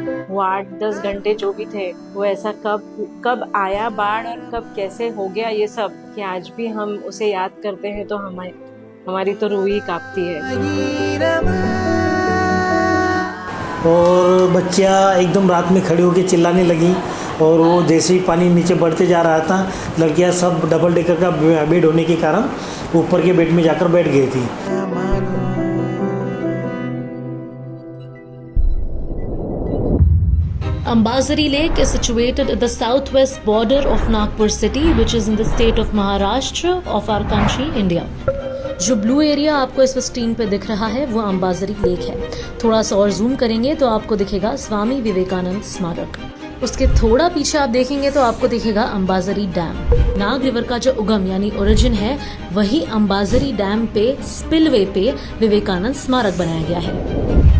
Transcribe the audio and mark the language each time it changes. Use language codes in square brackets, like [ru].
[hi] वो 8-10 घंटे जो भी थे, वो ऐसा कब आया बाढ़ और कब कैसे हो गया ये सब, कि आज भी हम उसे याद करते हैं तो हमारी तो रूह ही कांपती है. और बच्चियाँ एकदम रात में खड़ी होकर चिल्लाने लगी, और वो जैसे ही पानी नीचे बढ़ते जा रहा था, लड़कियाँ सब डबल डेकर का बेड होने के कारण ऊपर के बेड में जाकर बैठ गई थी. [en] Ambazari Lake is situated at the southwest border of Nagpur city, which is in the state of Maharashtra of our country, India. [hi] जो ब्लू एरिया आपको इस स्क्रीन पे दिख रहा है वो अंबाझरी लेक है. थोड़ा सा और जूम करेंगे तो आपको दिखेगा स्वामी विवेकानंद स्मारक. उसके थोड़ा पीछे आप देखेंगे तो आपको दिखेगा अंबाझरी डैम. नाग रिवर का जो उगम यानी ओरिजिन है, वही अंबाझरी डैम पे स्पिलवे पे विवेकानंद स्मारक बनाया गया है.